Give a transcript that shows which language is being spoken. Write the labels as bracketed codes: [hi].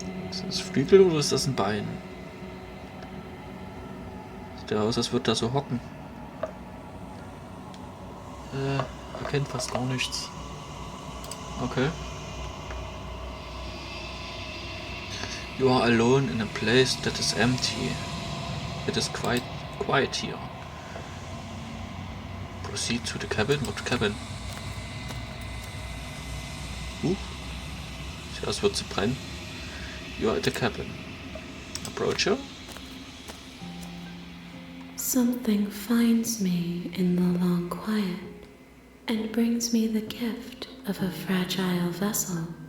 [de] Ist das Flügel oder ist das ein Bein? Sieht ja aus, als würde da so hocken. Erkennt fast gar nichts. Okay. [en] You are alone in a place that is empty. It is quite quiet here. Proceed to the cabin. What cabin? [de] Sieht aus, als würde sie brennen. [en] You are at the cabin. Approach her. Something finds me in the long quiet and brings me the gift of a fragile vessel.